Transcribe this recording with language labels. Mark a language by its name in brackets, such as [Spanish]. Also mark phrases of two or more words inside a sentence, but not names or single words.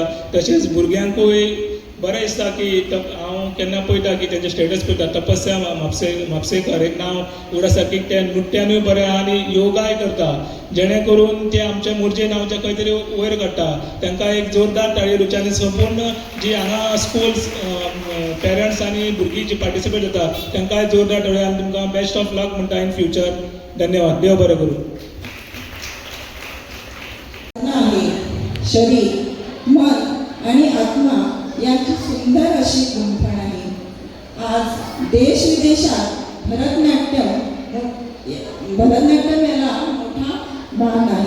[Konkani] तशेंच भुरग्यांकूय बरें दिसता की हांव केन्ना पळयता की तेंचे स्टेटस पळयता, तपस्या म्हापसेकर एक नांव उड आसा की ते नृत्यानूय बरें आनी योगाय करता, जेणे करून ते आमच्या मोरजे नांवचे खंय तरी वयर काडटा. तांकां एक जोरदार ताळयो दिवचे आनी संपूर्ण जी हांगा [English] schools parents [Konkani] आनी भुरगीं जी पार्टिसिपेट जाता तांकांय जोरदार ताळयो आनी तुमकां [English] best of luck [Konkani] म्हणटा [English] in future. [Konkani] धन्यवाद. देव बरें करूं. [Marathi] शरीर, मन आणि आत्मा यांची सुंदर अशी गुंफण आहे. आज देश विदेशात भरतनाट्यम याला मोठा मान आहे.